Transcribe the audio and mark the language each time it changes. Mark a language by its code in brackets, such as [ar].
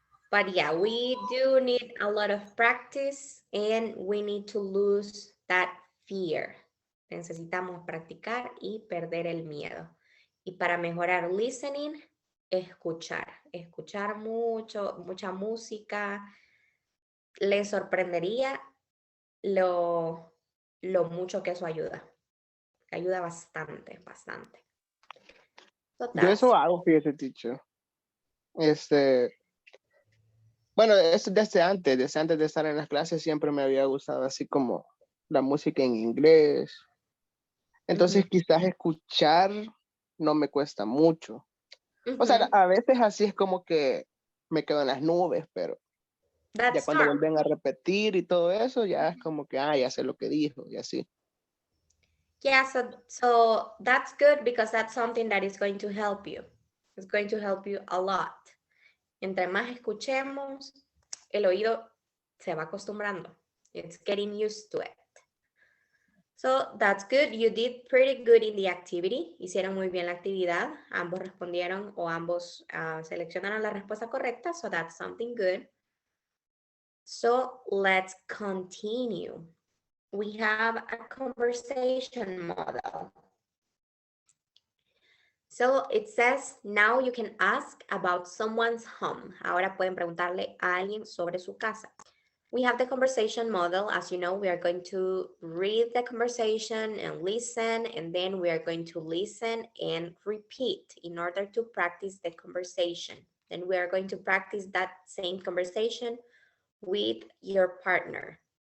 [en] But yeah, we do need a lot of practice and we need to lose that fear. [es] Necesitamos practicar y perder el miedo. Y para mejorar listening, escuchar mucha música. Les sorprendería lo mucho que eso ayuda. Ayuda bastante, bastante. So Yo eso hago, fíjese, teacher. Bueno, eso desde antes de estar en las clases siempre me había gustado así como la música en inglés. Entonces quizás escuchar no me cuesta mucho. O sea, a veces así es como que me quedo en las nubes, pero ya cuando vuelven a repetir y todo eso, ya es como que, ya sé lo que dijo y así. [en] Yeah, so that's good because that's something that is going to help you. It's going to help you a lot. [es] Entre más escuchemos, el oído se va acostumbrando. [en] It's getting used to it. So that's good. You did pretty good in the activity. [es] Hicieron muy bien la actividad. Ambos respondieron o ambos seleccionaron la respuesta correcta. [en] So that's something good. So let's continue. We have a conversation model. So it says, now you can ask about someone's home. [es] Ahora pueden preguntarle a alguien sobre su casa. [en] We have the conversation model. As you know, we are going to read the conversation and listen, and then we are going to listen and repeat in order to practice the conversation. Then we are going to practice that same conversation with your partner.